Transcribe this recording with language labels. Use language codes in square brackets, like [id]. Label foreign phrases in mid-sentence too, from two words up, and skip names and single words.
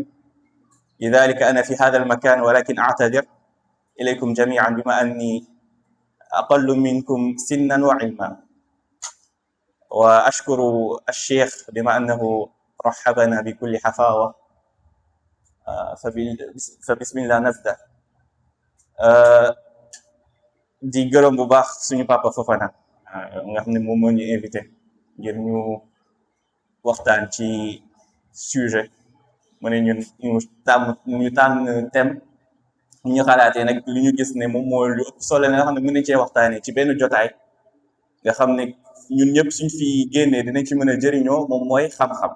[ar] لذلك أنا في هذا المكان، ولكن أعتذر إليكم جميعا بما أني أقل منكم سنا وعلما. وأشكر الشيخ بما أنه رحبنا بكل حفاوة. فبسم الله نبدأ. [wo] di gërëm bu baax suñu papa Fofana nga xam ne moom moo ñu invité ngir ñu waxtaan ci sujet mu ne ñun ñu tànn thème ñu xalaatee nag li ñu gis ne moom moo lu ëpp solo nga xam ne mën nañ cee waxtaanee ci benn jotaay nga xam ne ñun ñëpp suñ fi génnee dinañ ci mën a jëriñoo, moom mooy xam-xam.